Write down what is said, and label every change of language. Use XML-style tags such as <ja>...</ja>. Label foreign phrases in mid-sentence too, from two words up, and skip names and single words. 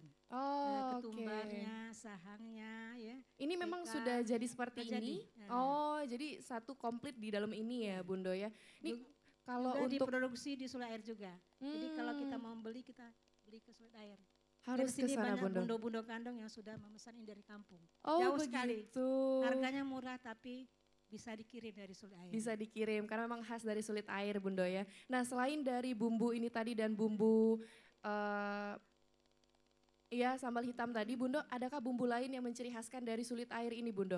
<id>Oh, oke. Ketumbarnya, sahangnya ya. Ini memang ikan, sudah jadi seperti sudah ini. jadi. Nah. Oh, jadi satu komplit di dalam ini ya Bundo ya. Ini Juga- kalau Juga untuk diproduksi di Sulit Air juga. Jadi kalau kita Hmm, mau beli, kita beli ke Sulit Air. harus Dari ke sini sana banyak Bundo. bundo-bundo kandang yang sudah memesan ini dari kampung. Oh, jauh sekali. begitu. Harganya murah tapi bisa dikirim dari Sulit Air. Bisa dikirim karena memang khas dari Sulit Air Bundo ya. Nah, selain dari bumbu ini tadi dan bumbu iya sambal hitam tadi Bundo, adakah bumbu lain yang menciri khaskan dari Sulit Air ini Bundo?</id>